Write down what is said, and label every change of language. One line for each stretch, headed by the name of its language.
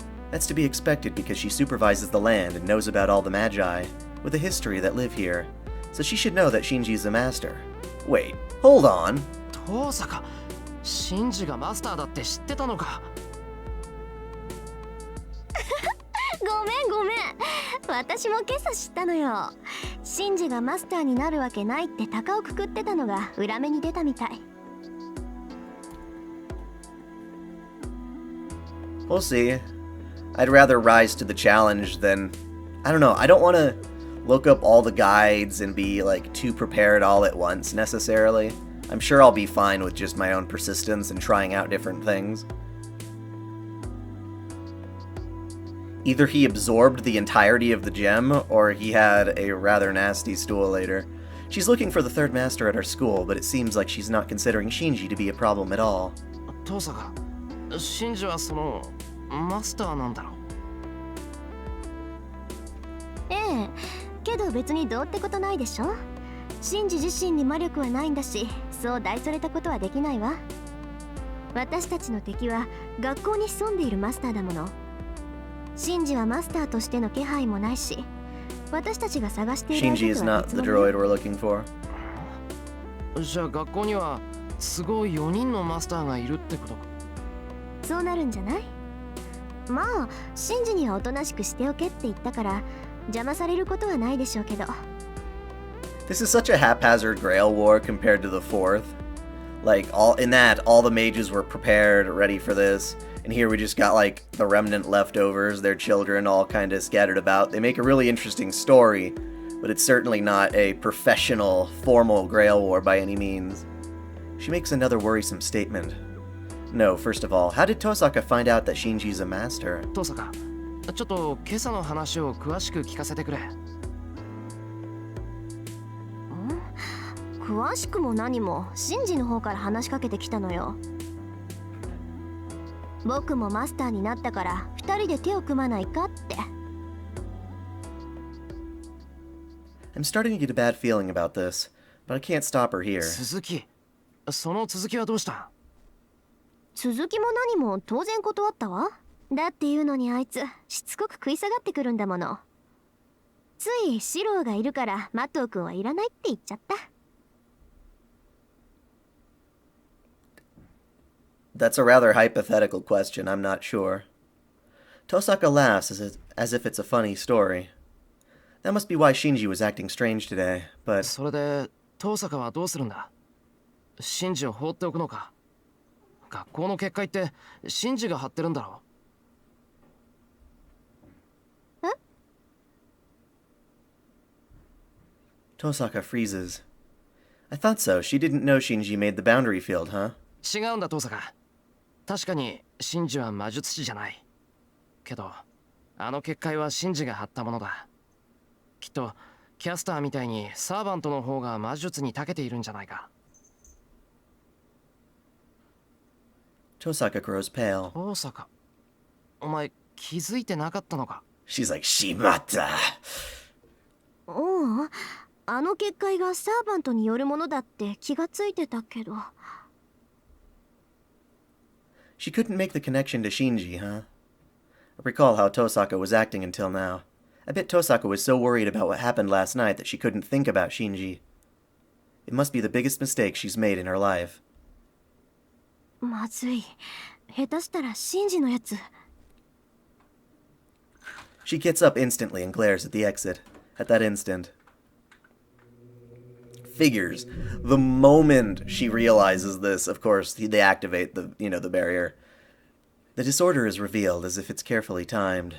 English: That's to be expected because she supervises the land and knows about all the magi, with a history that live here. So she should know that Shinji's the master. Wait, hold on.
Japanese: 遠坂、シンジがマスターだって知ってたのか。ごめんごめん、私も今朝知ったのよ。シンジがマスターになるわけないって鷹をくくってたのが裏目に出たみたい。
English: We'll see. I'd rather rise to the challenge than... I don't know, I don't want to look up all the guides and be, like, too prepared all at once, necessarily. I'm sure I'll be fine with just my own persistence and trying out different things. Either he absorbed the entirety of the gem, or he had a rather nasty stool later. She's looking for the third master at our school, but it seems like she's not considering Shinji to be a problem at all.
Japanese: 遠坂、シンジはそのマスターなんだろう。ええ、けど別にどうってことないでしょ。シンジ自身に魔力はないんだし、そう大それたことはできないわ。私たちの敵は学校に潜んでいるマスターだもの。シンジはマスターとしての気配もないし、私たちが探している
English: Shinji is not the droid we're looking for.
Japanese: じゃあ学校にはすごい4人のマスターがいるってことか。そうなるんじゃない？まあ、シンジにはおとなしくしておけって言ったから邪魔されることはないでしょうけど。
English: This is such a haphazard Grail War compared to the fourth. Like, all the mages were prepared, ready for this. And here we just got, like, the remnant leftovers, their children all kind of scattered about. They make a really interesting story, but it's certainly not a professional, formal Grail War by any means. She makes another worrisome statement. No, first of all, how did Tosaka find out that Shinji's a master?
Japanese: 遠坂、ちょっと今朝の話を詳しく聞かせてくれ。詳しくも何もシンジの方から話しかけてきたのよ。僕もマスターになったから2人で手を組まないかって。
English: I'm starting to get a bad feeling about this, but I can't stop her here.
Japanese: 続き、その続きはどうした？続きも何も当然断ったわ。だっていうのにあいつしつこく食い下がってくるんだもの。ついシローがいるからマトウ君はいらないって言っちゃった。
English: That's a rather hypothetical question, I'm not sure. Tosaka laughs as if it's a funny story. That must be why Shinji was acting strange today, but...
Japanese: それで遠坂はどうするんだ？シンジを放っておくのか？学校の結界ってシンジが張ってるんだろう。え？
English: Tosaka freezes. I thought so. She didn't know Shinji made the boundary field, huh?
Japanese: 違うんだ遠坂。確かにシンジは魔術師じゃない。けどあの結界はシンジが張ったものだ。きっとキャスターみたいにサーバントの方が魔術に長けているんじゃないか。
English: Tosaka grows pale.
Japanese: 遠坂、お前気づいてなかったのか？
English: She's like, Shimata!
Japanese: おう、あの結界がサーバントによるものだって気がついてたけど。
English: She couldn't make the connection to Shinji, huh? I recall how Tosaka was acting until now. I bet Tosaka was so worried about what happened last night that she couldn't think about Shinji. It must be the biggest mistake she's made in her life.
Japanese: まずい。下手したらシンジのやつ。
English: She gets up instantly and glares at the exit. At that instant. Figures. The moment she realizes this, of course, they activate the barrier. The disorder is revealed as if it's carefully timed.